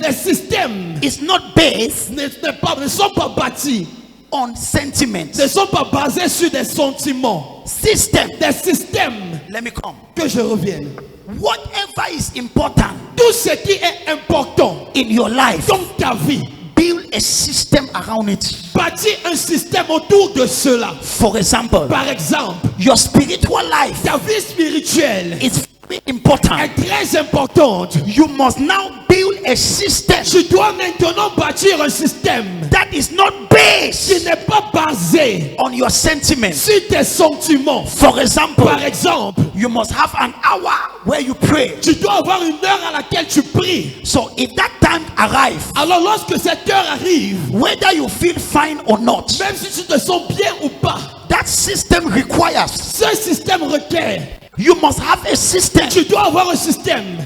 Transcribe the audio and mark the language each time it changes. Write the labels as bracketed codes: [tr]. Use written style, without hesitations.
[fr] Les systèmes [en] is not based [fr] ne sont pas bâtis, [en] on sentiments. [fr] ne sont pas basés sur des sentiments. [en] System. [fr] Des systèmes, [en] Let me come. [fr] que je revienne. [en] Whatever is important [fr] Tout ce qui est important [en] in your life, [fr] dans ta vie, [en] build a system around it. [fr] bâtis un système autour de cela. [en] For example, [fr] Par exemple, [en] your spiritual life [fr] ta vie spirituelle [en] is very important. [fr] est très importante. [en] You must now build a system [fr] Tu dois maintenant bâtir un système [en] that is not [fr] qui [en] based [fr] n'est pas basé [en] on your sentiments. [fr] sur tes sentiments. [en] For example, [fr] Par exemple, [en] you must have an hour where you pray. [fr] tu dois avoir une heure à laquelle tu pries. [en] So if that time arrives, [fr] Alors lorsque cette heure arrive, [en] whether you feel fine or not, [fr] même si tu te sens bien ou pas, [en] that system requires [fr] ce système requiert. [en] you must have a system [fr] Tu dois avoir un système